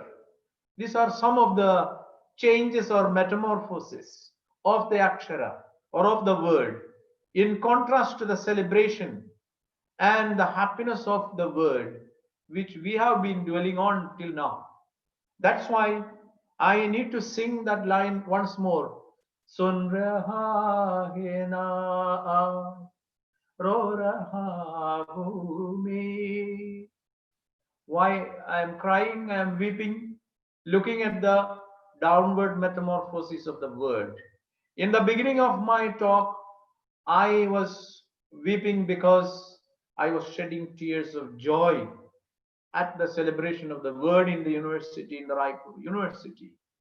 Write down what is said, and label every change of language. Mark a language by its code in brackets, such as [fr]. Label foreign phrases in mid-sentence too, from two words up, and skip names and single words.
[en] These are some of the changes or metamorphosis of the akshara or of the word in contrast to the celebration and the happiness of the word which we have been dwelling on till now. That's why I need to sing that line once more. [hi] सुन रहा है ना रो रहा भूमि. [en] Why I am crying, I am weeping, looking at the downward metamorphosis of the word. In the beginning of my talk, I was weeping because I was shedding tears of joy at the celebration of the word in the university, in the Raipur University.